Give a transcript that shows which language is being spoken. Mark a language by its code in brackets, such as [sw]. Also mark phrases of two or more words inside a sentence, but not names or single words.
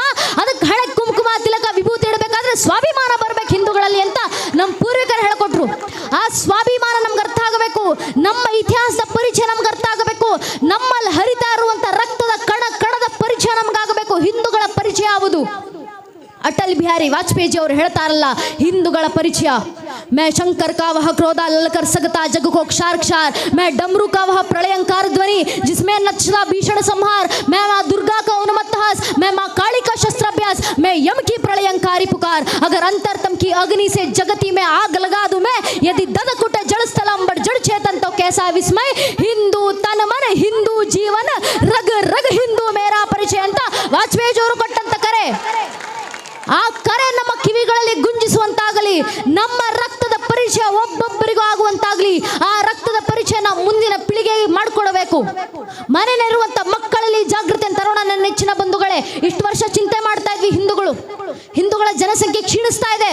[kn] ಅದಕ್ಕೆ ಹಣೆ ಕುಂಕುಮ ತಿಲಕ ವಿಭೂತಿ ಇಡಬೇಕಾದ್ರೆ ಸ್ವಾಭಿಮಾನ ಬರ್ಬೇಕು ಹಿಂದೂಗಳಲ್ಲಿ ಅಂತ ನಮ್ಮ ಪೂರ್ವಿಕರು ಹೇಳ್ಕೊಟ್ರು. ಆ ಸ್ವಾಭಿಮಾನ ನಮ್ಗೆ ಅರ್ಥ ಆಗಬೇಕು. ನಮ್ಮ ಇತಿಹಾಸದ ಪರಿಚಯ ನಮ್ಗೆ ಅರ್ಥ ಆಗಬೇಕು. ನಮ್ಮಲ್ಲಿ ಹರಿತಾ ಇರುವಂತ ರಕ್ತದ ಕಣದ ಪರಿಚಯ ನಮ್ಗಾಗಬೇಕು. ಹಿಂದೂಗಳ ಪರಿಚಯ ಯಾವುದು? ಅಟಲ್ ಬಿಹಾರಿ ವಾಜಪೇಯಿ ಅವರು ಹೇಳ್ತಾರಲ್ಲ, ಹಿಂದೂಗಳ ಪರಿಚಯ, [hi] मैं शंकर का वह क्रोधा ललकर सकता जग को क्षार क्षार, मैं डमरू का वह प्रलयंकार ध्वनि जिसमें नक्षता भीषण संहार, मैं माँ दुर्गा का उन्मत्त हास, मैं माँ काली का शस्त्राभ्यास, मैं यम की प्रलयंकारी पुकार, अगर अंतरतम की अग्नि से जगती में आग लगा दूं मैं, यदि ददकुट जड़ स्थल अंबर जड़ चेतन तो कैसा विस्मय, हिंदू तन मन हिंदू जीवन रग रग हिंदू मेरा परिचय [kn] ಅಂತ ವಾಜಪೇಯಿ ಅವರು ಕೊಟ್ಟಂತ ಕರೆ. ಆ ಕರೆ ನಮ್ಮ ಕಿವಿಗಳಲ್ಲಿ ಗುಂಜಿಸುವಂತಾಗಲಿ, ನಮ್ಮ ರಕ್ತದ ಪರಿಚಯ ಒಬ್ಬೊಬ್ಬರಿಗೂ ಆಗುವಂತಾಗಲಿ. ಆ ರಕ್ತದ ಪರಿಚಯ ನಾವು ಮುಂದಿನ ಪೀಳಿಗೆಗೆ ಮಾಡಿಕೊಡಬೇಕು. ಮನೆಯಲ್ಲಿರುವಂಥ ಮಕ್ಕಳಲ್ಲಿ ಜಾಗೃತಿ ತರೋಣ. ನನ್ನ ನೆಚ್ಚಿನ ಬಂಧುಗಳೇ, ಇಷ್ಟು ವರ್ಷ ಚಿಂತೆ ಮಾಡ್ತಾ ಇದ್ವಿ ಹಿಂದೂಗಳ ಜನಸಂಖ್ಯೆ ಕ್ಷೀಣಿಸ್ತಾ ಇದೆ.